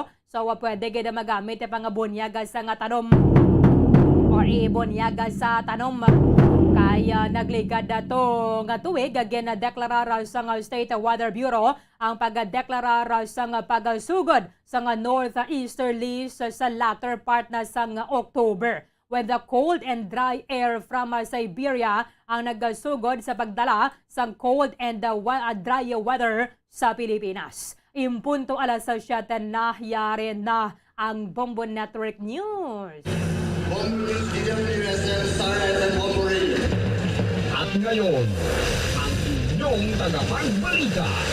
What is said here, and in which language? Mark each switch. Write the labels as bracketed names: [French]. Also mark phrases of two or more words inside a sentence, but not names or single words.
[Hiligaynon] So pwede gid magamit pang bunyaga sa tanom or ibonyaga sa tanom. Kaya nagligad dato nga tuig again na deklarar sa State Weather Bureau ang pagdeklarar sa pagsugod sa northeasterlies sa [English] latter part [Hiligaynon] na sa October. [English] When the cold and dry air from Siberia [Hiligaynon] ang nagsugod sa pagdala sa [English] cold and dry weather [Hiligaynon] sa Pilipinas. Impunto alas 7 na yari na ang Bombo Network News. [Filipino] At ngayon, ang inyong tagapagbalita.